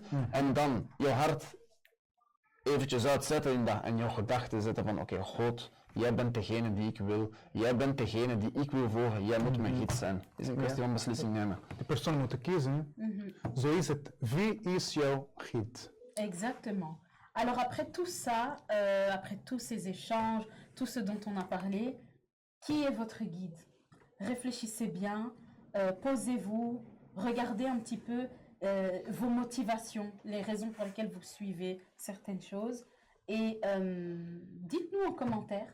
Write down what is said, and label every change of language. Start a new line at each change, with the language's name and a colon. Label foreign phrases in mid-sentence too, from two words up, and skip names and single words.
Dutch: En dan jouw hart eventjes uitzetten in dat en jouw gedachten zetten van oké, God, jij bent degene die ik wil. Jij bent degene die ik wil volgen. Jij moet mijn gids zijn. Het is een kwestie van beslissing nemen. De persoon moet kiezen. Zo is het. Wie is jouw gids?
French: Exactement. Alors après tout ça, après tous ces échanges, tout ce dont on a parlé, qui est votre guide? Réfléchissez bien, posez-vous, regardez un petit peu vos motivations, les raisons pour lesquelles vous suivez certaines choses et dites-nous en commentaire.